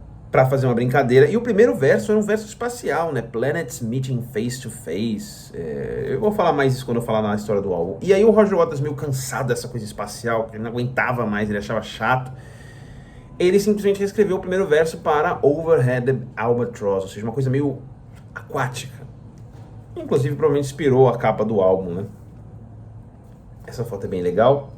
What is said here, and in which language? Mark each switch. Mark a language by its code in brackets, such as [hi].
[pt] Pra fazer uma brincadeira. E o primeiro verso era um verso espacial, né? [en] Planets meeting face to face. [pt] Eu vou falar mais isso quando eu falar na história do álbum. E aí o Roger Waters, meio cansado dessa coisa espacial, porque ele não aguentava mais, ele achava chato, ele simplesmente reescreveu o primeiro verso para Overhead Albatross, ou seja, uma coisa meio aquática. Inclusive, provavelmente inspirou a capa do álbum, né? Essa foto é bem legal.